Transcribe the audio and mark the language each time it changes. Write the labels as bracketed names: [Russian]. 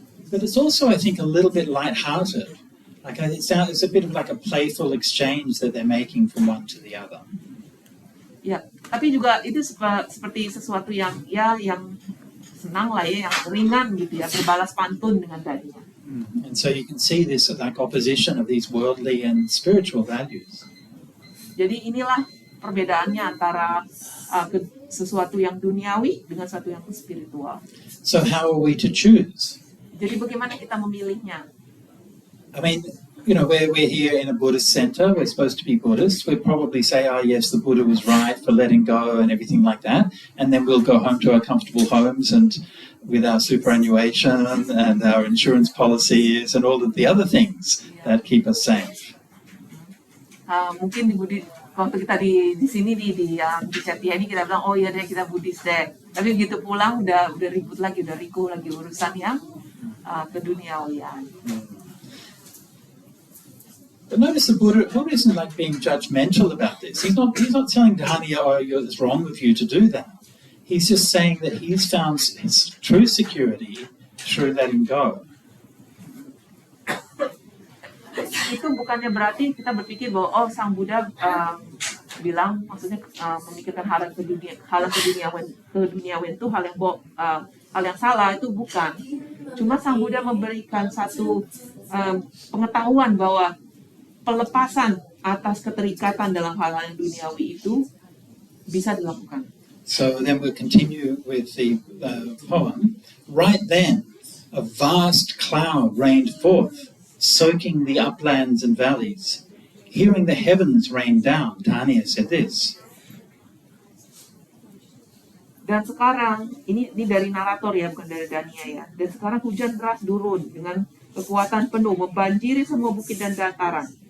[English] But it's also, I think, a little bit light-hearted. Like it's a bit of like a playful exchange that they're making from one to the other. [Indonesian] Ya, tapi juga itu seperti sesuatu yang senang lah ya, yang ringan gitu ya, berbalas pantun dengan Dania. [English] And so you can see this like opposition of these worldly and spiritual values. [Indonesian] Jadi inilah perbedaannya antara sesuatu yang duniawi dengan sesuatu yang spiritual. [English] So how are we to choose? [Indonesian] Jadi bagaimana kita memilihnya? [English] I mean, you know, we're here in a Buddhist center. We're supposed to be Buddhist. We'd probably say, oh, yes, the Buddha was right for letting go and everything like that. And then we'll go home to our comfortable homes and with our superannuation and our insurance policies and all of the other things that keep us safe. [Indonesian] Mungkin waktu kita di sini di Cetia ini kita bilang, oh iya deh kita Buddhis deh. Tapi begitu pulang udah ribut lagi, udah riko lagi urusan yang keduniawian. [English] But notice the Buddha isn't like being judgmental about this. He's not telling Dhaniya, oh, it's wrong of you to do that. He's just saying that he's found his true security through letting go. [Indonesian] Itu bukannya berarti kita berpikir bahwa Sang Buddha bilang, maksudnya memikirkan hal keduniawian itu hal yang salah, itu bukan. Cuma Sang Buddha memberikan satu pengetahuan bahwa pelepasan atas keterikatan dalam hal-hal yang duniawi itu bisa dilakukan. [English] So then we'll continue with the poem. Right then, a vast cloud rained forth, soaking the uplands and valleys. Hearing the heavens rain down, Dhaniya said this. [Indonesian] Dan sekarang, ini dari narator ya, bukan dari Dhaniya ya. Dan sekarang hujan deras turun dengan kekuatan penuh, membanjiri semua bukit dan dataran.